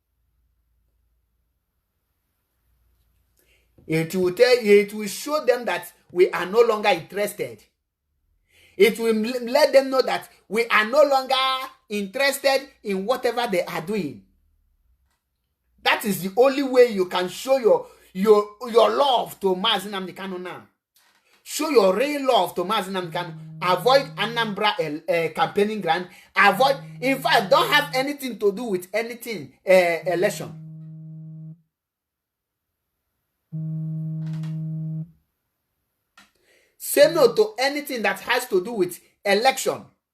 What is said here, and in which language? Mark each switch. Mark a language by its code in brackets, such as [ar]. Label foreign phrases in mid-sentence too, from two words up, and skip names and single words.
[en] It will show them that we are no longer interested. It will let them know that we are no longer interested in whatever they are doing. That is the only way you can show your love to MAZI Nnamdi Kanu now. Show your real love to MAZI Nnamdi Kanu. Avoid Anambra campaigning ground. Avoid, in fact, don't have anything to do with anything election. Say no to anything that has to do with election.